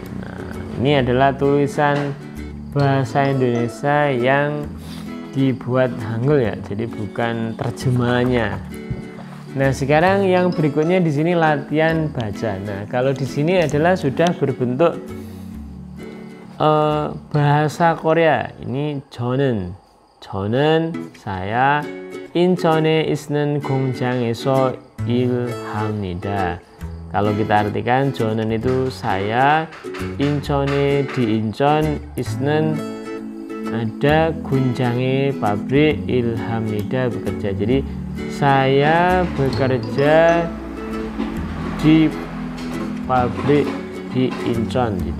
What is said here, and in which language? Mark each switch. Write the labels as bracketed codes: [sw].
[id] Nah, ini adalah tulisan bahasa Indonesia yang dibuat Hangul ya, jadi bukan terjemahannya. Nah, sekarang yang berikutnya di sini latihan baca. Nah, kalau di sini adalah sudah berbentuk bahasa Korea. [ko] Ini 저는 saya 인천에 있는 공장에서 일합니다. [id] Kalau kita artikan [ko] 저는 [id] itu saya, [ko] 인천에 [id] di Incheon, [ko] 있는 [id] ada [ko] 공장에 [id] pabrik, [ko] 일합니다 [id] bekerja. Jadi saya bekerja di pabrik di Incheon.